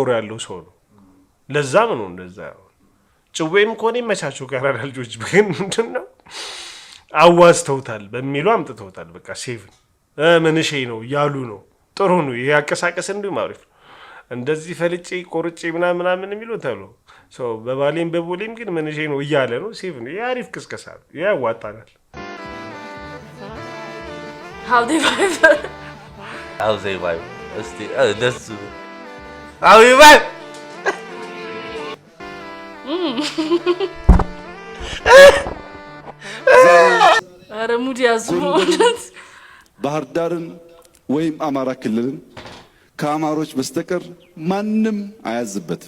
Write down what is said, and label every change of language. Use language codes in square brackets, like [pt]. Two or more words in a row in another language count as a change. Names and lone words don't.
[am] ያለው ሰው ነው። ለዛም ነው እንደዛ። ጭዌም ከሆነ ይመቻቸው ካናዳ ልጆች ግን ምንድነው አዋዝተውታል በሚሉ አምጥተውታል። በቃ ሴቭ ምንሼ ነው እያሉ ነው። ጥሩ ነው ይሄ አቀሳቀስ እንዲሁም አሪፍ ነው። እንደዚህ ፈልጬ ቆርጬ ምናምን የሚሉት አሉ ሰው በባሌም በቦሌም ግን ምንሼ ነው እያለ ነው። ሴቭ ነው። ይሄ አሪፍ ቅስቀሳ ነው። ይሄ ያዋጣናል። [en] How they vibe [am] እስቲ ደስ [en] how they vibe [am] ኧረ ሙድ ያዙ። ባህር ዳርን ወይም አማራ ክልልን ከአማሮች በስተቀር ማንም አያዝበትም።